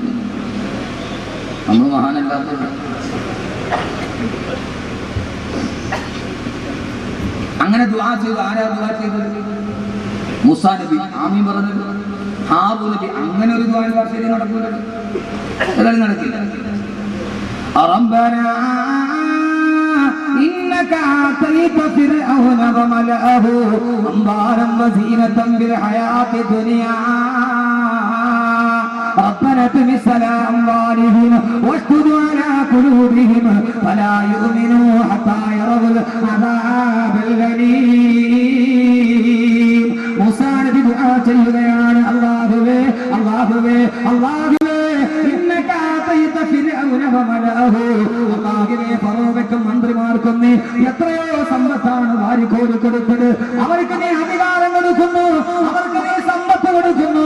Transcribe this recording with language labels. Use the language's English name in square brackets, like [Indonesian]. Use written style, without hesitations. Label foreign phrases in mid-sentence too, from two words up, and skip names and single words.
[Malayalam] നമ്മൾ മഹാനല്ലാത്തത്. അങ്ങനെ ദുആ ചെയ്തു. ആരാ ദുആ ചെയ്തത്? മൂസാ നബി. ആമീൻ പറഞ്ഞത് ഹാറൂ നബി. അങ്ങനെ ഒരു ദുആ ശരി നടക്കൂല, ഏതായാലും നടക്കില്ല. [Arabic] ربنا إنك آتيت فرعون وملأه أموالا وزينة بالحياة الدنيا ربنا اطمس على أموالهم واشدد على قلوبهم فلا يؤمنوا حتى يروا العذاب الأليم. [Malayalam] മൂസാ നബി ദുആ ചെയ്യുകയാണ്, അല്ലാഹുവേ അല്ലാഹുവേ അല്ലാഹുവേ [Arabic] إنك آتيت فرعون وملأه. [Malayalam] അല്ലാഹുവേ ഫറോവയ്ക്കും മന്ത്രിമാർക്കും നീ എത്രയോ സമ്പത്താണ് വാരിക്കോരി കൊടുത്തത്. അവർക്ക് നീ അധികാരം കൊടുക്കുന്നു, അവർക്ക് നീ സമ്പത്ത് കൊടുക്കുന്നു.